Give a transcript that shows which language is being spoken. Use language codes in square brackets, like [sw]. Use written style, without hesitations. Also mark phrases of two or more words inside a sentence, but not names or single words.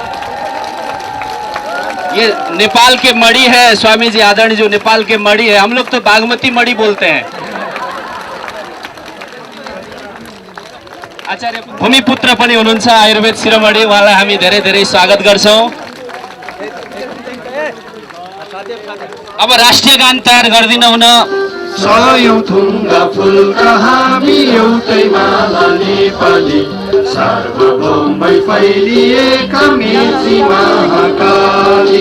[hi] ये नेपाल के मणि है स्वामी जी, आदरणीय जो नेपाल के मणि है, हम लोग तो बागमती मणि बोलते हैं। [ne] आचार्य भूमिपुत्र पनि हुनुहुन्छ आयुर्वेद शिरोमणि, उहाँलाई हामी धेरै धेरै स्वागत गर्छौं। अब राष्ट्रिय गान तयार गर्दिन हुन सयौं थुङ्गा फुलका हामी एउटै माला नेपाली, सार्वभौमै फैलिएका मेची महाकाली।